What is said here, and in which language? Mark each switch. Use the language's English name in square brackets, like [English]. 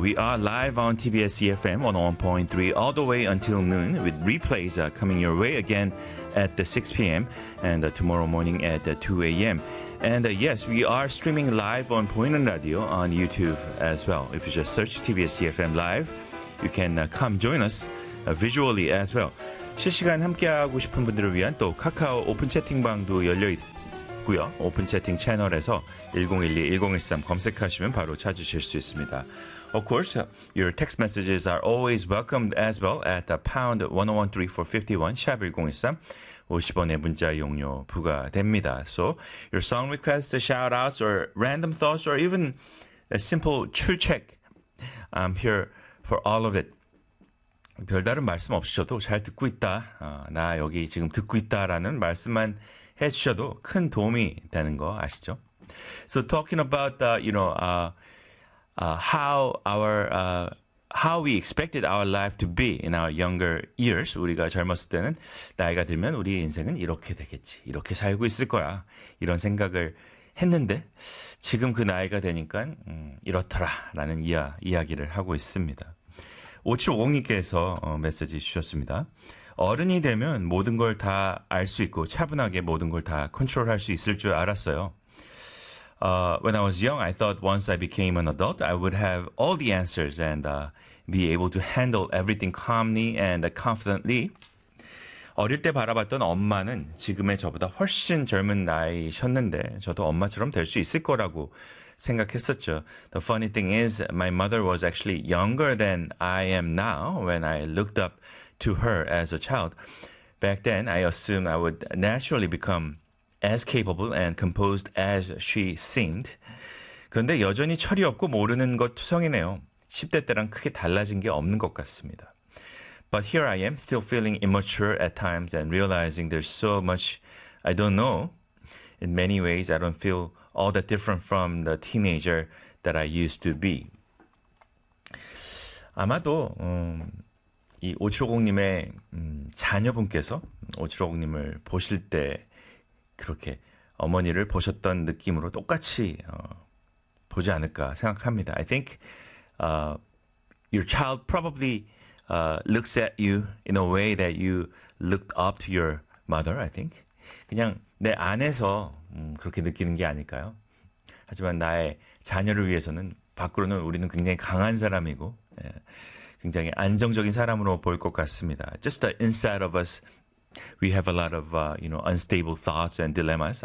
[English] We are live on TBS EFM 101.3 all the way until noon with replays coming your way again at 6 p.m. and tomorrow morning at 2 a.m. And yes, we are streaming live on Boinan Radio on YouTube as well. If you just search TBS EFM Live, you can come join us visually as well. [Korean] 실시간 함께하고 싶은 분들을 위한 또 카카오 오픈 채팅방도 열려있고요. 오픈 채팅 채널에서 1012-1013 검색하시면 바로 찾으실 수 있습니다. [English] Of course, your text messages are always welcomed as well at #1013451, #1013. [Korean] 50원의 문자 이용료 부과됩니다. [English] So, your song requests, shout-outs, or random thoughts, or even a simple true check, I'm here for all of it. [Korean] 별다른 말씀 없으셔도 잘 듣고 있다. 나 여기 지금 듣고 있다라는 말씀만 해주셔도 큰 도움이 되는 거 아시죠? [English] So talking about how we expected our life to be in our younger years. [Korean] 우리가 젊었을 때는 나이가 들면 우리 인생은 이렇게 되겠지. 이렇게 살고 있을 거야. 이런 생각을 했는데 지금 그 나이가 되니까 이렇더라라는 이야기를 하고 있습니다. 5750님께서 메시지 주셨습니다. 어른이 되면 모든 걸 다 알 수 있고 차분하게 모든 걸 다 컨트롤할 수 있을 줄 알았어요. [English] When I was young, I thought once I became an adult, I would have all the answers and be able to handle everything calmly and confidently. [Korean] 어릴 때 바라봤던 엄마는 지금의 저보다 훨씬 젊은 나이셨는데 저도 엄마처럼 될 수 있을 거라고 생각했었죠. [English] The funny thing is, my mother was actually younger than I am now when I looked up to her as a child. Back then, I assumed I would naturally become as capable and composed as she seemed. [Korean] 그런데 여전히 철이 없고 모르는 것 투성이네요. 10대 때랑 크게 달라진 게 없는 것 같습니다. [English] But here I am, still feeling immature at times and realizing there's so much I don't know. In many ways, I don't feel all that different from the teenager that I used to be. [Korean] 아마도 이 5750님의 자녀분께서 5750님을 보실 때 그렇게 어머니를 보셨던 느낌으로 똑같이 보지 않을까 생각합니다. [English] I think your child probably looks at you in a way that you looked up to your mother, I think. [Korean] 그냥 내 안에서 그렇게 느끼는 게 아닐까요? 하지만 나의 자녀를 위해서는 밖으로는 우리는 굉장히 강한 사람이고 굉장히 안정적인 사람으로 보일 것 같습니다. [English] Just the inside of us, we have a lot of unstable thoughts and dilemmas.